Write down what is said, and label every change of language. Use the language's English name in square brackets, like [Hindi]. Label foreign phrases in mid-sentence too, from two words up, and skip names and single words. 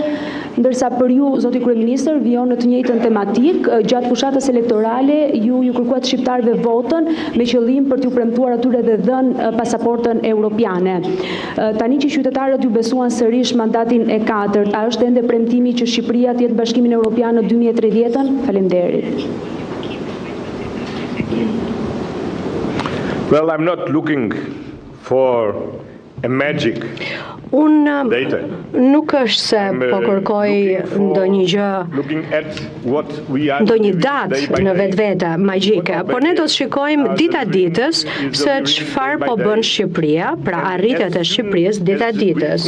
[Albanian] Ndërsa për ju, zoti kryeministër, vijon në të njëjtën tematik, gjatë fushatës elektorale ju kërkuat shqiptarëve votën me qëllim për t'ju premtuar atyre dhe dhënë pasaportën europiane. Tani që qytetarët ju besuan sërish mandatin e 4, a është ende premtimi që Shqipëria të jetë Bashkimin Evropian në 2030? Faleminderit. [English] Well, I'm not looking for a magic. [Albanian] Unë nuk është se po kërkoj ndonjë datë në vetvete magjike, por ne do të shikojmë dita ditës se çfarë po bën Shqipëria, pra arritjet e Shqipërisë dita ditës.